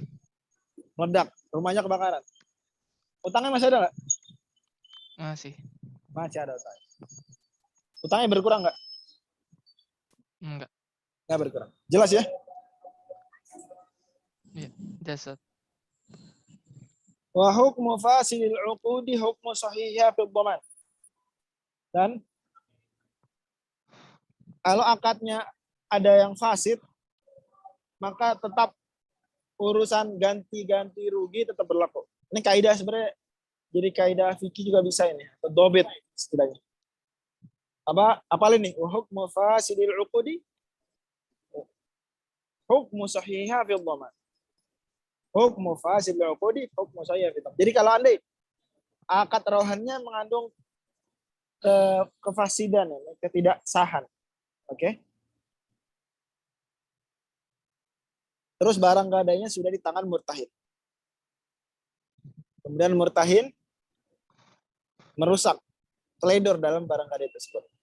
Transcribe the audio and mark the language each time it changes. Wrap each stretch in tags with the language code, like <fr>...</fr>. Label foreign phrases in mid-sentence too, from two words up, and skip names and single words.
<id>Meledak. Rumahnya kebakaran. Utangnya masih ada nggak? Masih. Masih ada utangnya. Utangnya berkurang nggak? Enggak. Nggak berkurang. Jelas ya? Jasad.</id> <ar>وحكم فاسد العقود حكم صحيحها في الضمان.</ar> <id>Dan kalau akadnya ada yang fasid, maka tetap urusan ganti-ganti rugi tetap berlaku. Ini kaidah sebenarnya, jadi kaidah fikih juga bisa ini, atau dobit istilahnya. Apalin nih?</id> <ar>وحكم فاسد العقود حكم صحيحها في الضمان. حكم فاسد العقود حكم صحيحها في الضمان.</ar> <id>Jadi kalau Anda akad rohannya mengandung kefasidan, ketidaksahan. Oke. Terus barang gadainya sudah di tangan murtahin. Kemudian murtahin merusak, teledor dalam barang gadai tersebut.</id>